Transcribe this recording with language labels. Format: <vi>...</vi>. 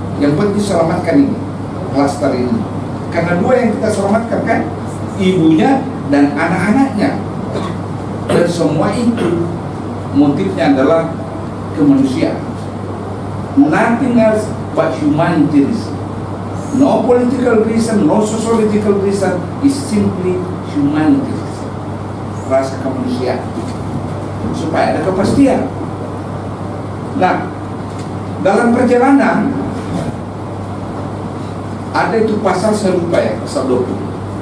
<id>Yang penting selamatkan ini, klaster ini. Karena dua yang kita selamatkan, kan, ibunya dan anak-anaknya. Dan semua itu motifnya adalah kemanusiaan.</id> <en>Nothing else but humanitarianism. No political reason, no sociological reason, is simply humanitarianism.</en> <id>Rasa kemanusiaan, supaya ada kepastian. Nah, dalam perjalanan ada itu pasal, saya lupa ya, pasal 20.</id>